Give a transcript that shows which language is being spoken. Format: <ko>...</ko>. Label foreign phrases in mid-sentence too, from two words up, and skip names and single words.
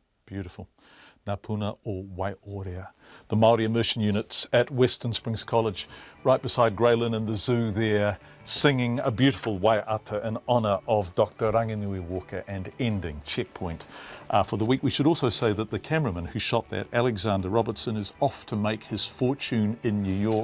<en>Beautiful. Ngā puna o Waiorea. The Māori immersion units at Western Springs College, right beside Greylin in the zoo there, singing a beautiful waiata in honour of Dr. Ranginui Walker and ending Checkpoint for the week. We should also say that the cameraman who shot that, Alexander Robertson, is off to make his fortune in New York.</en>